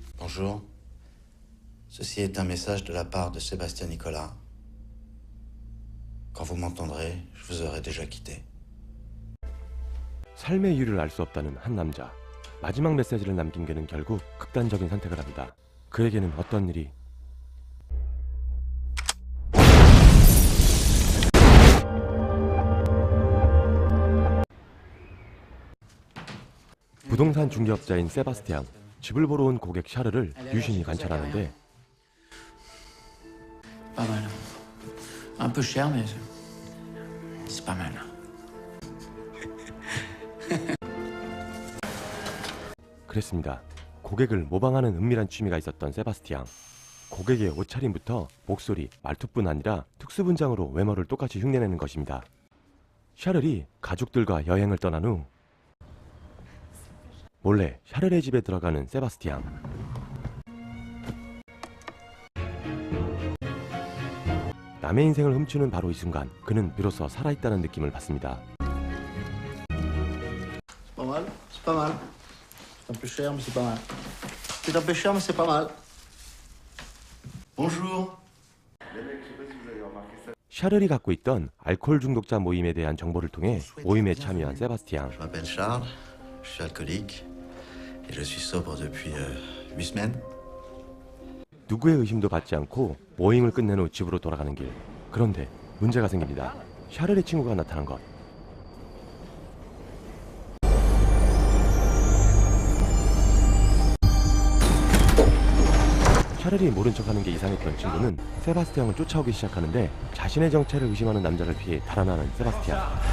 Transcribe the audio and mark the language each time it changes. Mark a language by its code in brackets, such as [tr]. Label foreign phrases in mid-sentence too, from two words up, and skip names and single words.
[fr] Bonjour. Ceci est un message de la part de Sébastien Nicolas. Quand vous m'entendrez, je vous aurai déjà quitté. [ko] 삶의 이유를 알 수 없다는 한 남자. 마지막 메시지를 남긴 그는 결국 극단적인 선택을 합니다. 그에게는 어떤 일이 부동산 중개업자인 세바스티앙, 집을 보러 온 고객 샤르를 유심히 관찰하는데 [fr] Pas mal. Un peu cher, mais c'est pas mal. [ko] 그랬습니다. 고객을 모방하는 은밀한 취미가 있었던 세바스티앙. 고객의 옷차림부터 목소리, 말투뿐 아니라 특수분장으로 외모를 똑같이 흉내내는 것입니다. 샤를이 가족들과 여행을 떠난 후 몰래 샤를의 집에 들어가는 세바스티앙. 남의 인생을 훔치는 바로 이 순간 그는 비로소 살아있다는 느낌을 받습니다. [fr] C'est pas mal, c'est pas mal. C'est un peu cher, mais c'est pas mal. C'est un peu cher, mais c'est pas mal. Bonjour. [ko] 샤를이 갖고 있던 알코올 중독자 모임에 대한 정보를 통해 모임에 참여한 세바스티앙. [fr] Je m'appelle Charles, je suis alcoolique et je suis sobre depuis 8 semaines. [ko] 누구의 의심도 받지 않고 모임을 끝낸 후 집으로 돌아가는 길. 그런데 문제가 생깁니다. 샤를의 친구가 나타난 것. 샤를이 모른 척하는 게 이상했던 친구는 세바스티앙을 쫓아오기 시작하는데 자신의 정체를 의심하는 남자를 피해 달아나는 세바스티앙.